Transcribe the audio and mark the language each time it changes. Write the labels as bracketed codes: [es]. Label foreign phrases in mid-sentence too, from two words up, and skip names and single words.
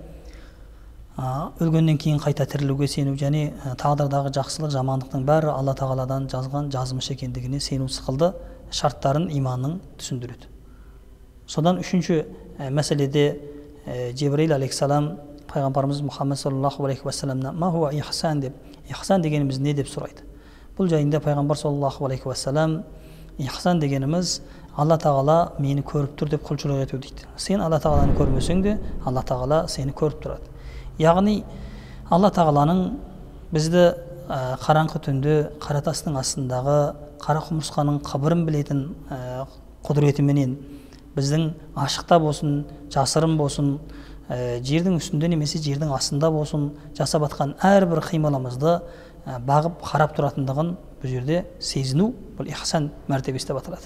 [kk] өлгеннен кейін қайта тірілуге сену және тағдырдағы жақсылық, жамандықтың бәрі Алла Тағаладан жазған жазмыш екендігіне сену сықылды шарттарын иманның түсіндіреді. Содан үшінші мәселеде Жебірейіл алейхиссалам пайғамбарымыз Мұхаммед [ar] صلى الله عليه وسلم ما هو إحسان [kk] деп, ихсан дегеніміз не деп сұрайды. Бұл жайында пайғамбар [ar] صلى الله عليه وسلم [kk] ихсан дегеніміз Алла Тағала мені көріп тұр деп құлшылық ету дейді. Сен Алла Тағаланы көрмесең де Алла Тағала сені көріп тұрады. Яғни Алла Тағаланың бізді қараңғы түнде қара тастың астындағы қара құмырсқаның қабырын білетін құдіретіменен біздің ашықта болсын, жасырын болсын, жердің үстінде немесе жердің астында болсын жасап атқан әрбір қимылымызды бағып қарап тұратындығын бұл жерде сезіну, бұл ихсан мәртебесі деп аталады.